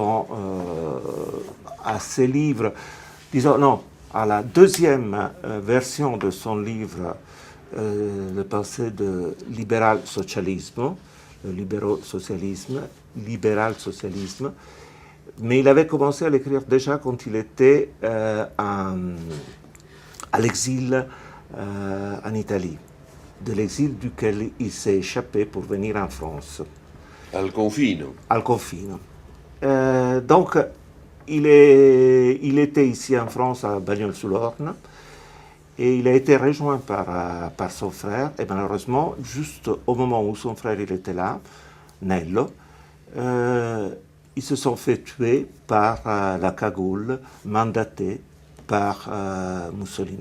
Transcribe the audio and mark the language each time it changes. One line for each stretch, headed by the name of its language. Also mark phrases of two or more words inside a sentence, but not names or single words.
French: ses livres, disons non, à la deuxième version de son livre, le pensée de libéral-socialisme, le libéral-socialisme, mais il avait commencé à l'écrire déjà quand il était à l'exil en Italie, de l'exil duquel il s'est échappé pour venir en France.
Italian: Al confino. Al confino.
French: Donc, il était ici en France, à Bagnols-sous-l'Orne, et il a été rejoint par son frère, et malheureusement, juste au moment où son frère il était là, Nello, ils se sont fait tuer par la cagoule mandatée par Mussolini.